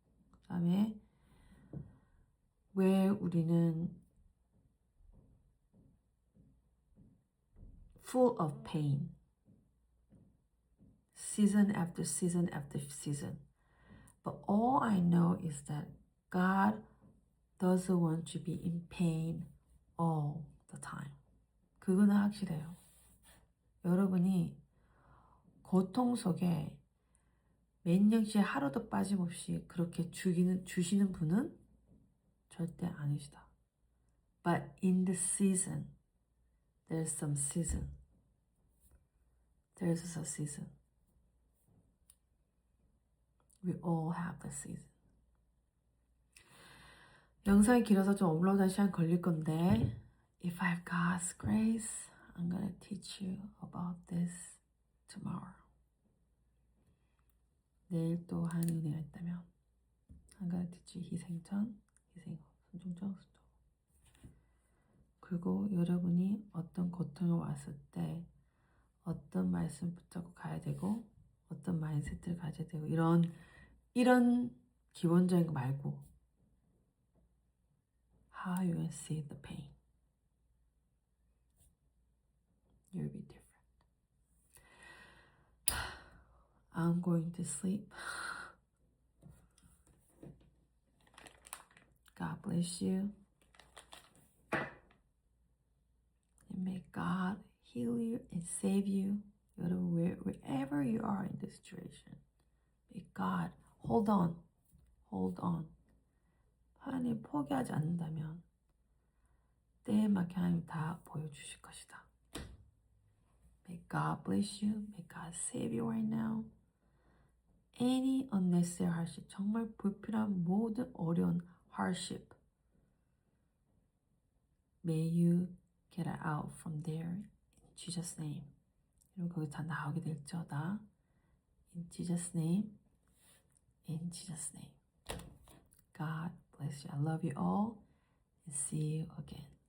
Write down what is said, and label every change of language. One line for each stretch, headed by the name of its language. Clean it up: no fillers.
Korean: 그 다음에 왜 우리는
English: full of pain. Season after season after season. But all I know is that God doesn't want you to be in pain all the time.
Korean: 그거는 확실해요. 여러분이 고통 속에 몇 년씩 하루도 빠짐없이 그렇게 주시는 분은 절대 아니시다.
English: But in the season, there's some season. There's a season. We all have the season.
Korean: 영상이 길어서 좀 업로드할 시간 걸릴 건데
English: If I have God's grace, I'm gonna teach you about this tomorrow.
Korean: 내일 또 한 은혜가 있다면
English: I'm gonna teach you
Korean: 희생 전, 희생 후, 순종 전, 순종 후. 그리고 여러분이 어떤 고통이 왔을 때 어떤 말씀 붙잡고 가야 되고 어떤 마인드셋을 가져야 되고 이런 기본적인 거 말고
English: How you will see the pain. You'll be different. I'm going to sleep. God bless you. And may God heal you and save you. Wherever you are in this situation. May God hold on.
Korean: 하나님 포기하지 않는다면 때에 맞게 하나님 다 보여주실 것이다.
English: May God bless you. May God save you right now. Any unnecessary hardship,
Korean: 정말 불필요한 모든 어려운
English: hardship. May you get out from there in Jesus' name.
Korean: 여러분 거기 다 나오게 될지어다.
English: In Jesus' name. In Jesus' name. God bless you. I love you all and see you again.